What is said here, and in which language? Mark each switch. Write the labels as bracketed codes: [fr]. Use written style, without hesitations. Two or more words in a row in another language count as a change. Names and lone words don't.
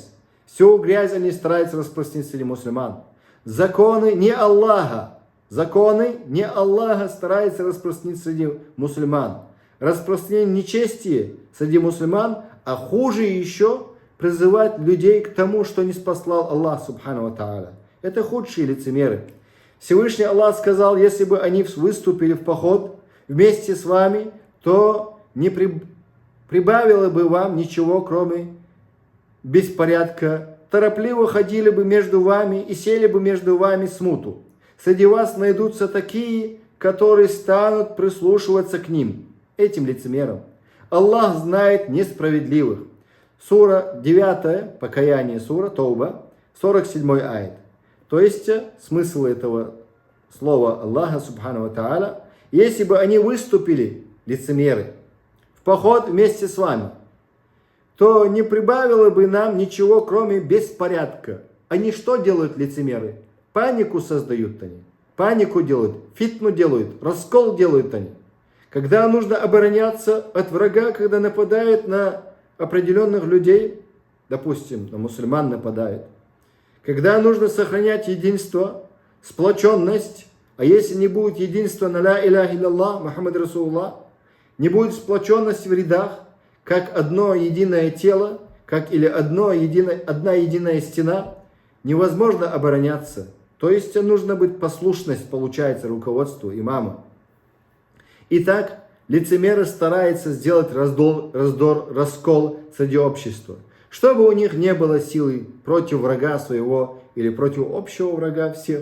[ru] Всю грязь они стараются распространить среди мусульман. Законы не Аллаха стараются распространить среди мусульман. Распространение нечестия среди мусульман, а хуже еще призывать людей к тому, что не спаслал Аллах, [ar] سبحانه وتعالى. [ru] Это худшие лицемеры. Всевышний Аллах сказал: если бы они выступили в поход вместе с вами, то не прибавило бы вам ничего, кроме беспорядка. Торопливо ходили бы между вами и сели бы между вами смуту. Среди вас найдутся такие, которые станут прислушиваться к ним, этим лицемерам. Аллах знает несправедливых. Сура 9, покаяние, сура Тауба, 47 аят. То есть смысл этого слова Аллаха, [ar] سبحانه وتعالى: [ru] если бы они выступили, лицемеры, в поход вместе с вами, то не прибавило бы нам ничего, кроме беспорядка. Они что делают, лицемеры? Панику создают они. Панику делают, фитну делают, раскол делают они. Когда нужно обороняться от врага, когда нападают на определенных людей, допустим, на мусульман нападают, когда нужно сохранять единство, сплоченность, а если не будет единства на [ar] لا إله إلا الله محمد رسول الله, [ru] не будет сплоченности в рядах, как одно единое тело, или одна единая стена, невозможно обороняться. То есть нужно быть послушность, получается, руководству имама. Итак, лицемеры стараются сделать раскол среди общества, чтобы у них не было силы против врага своего или против общего врага всех.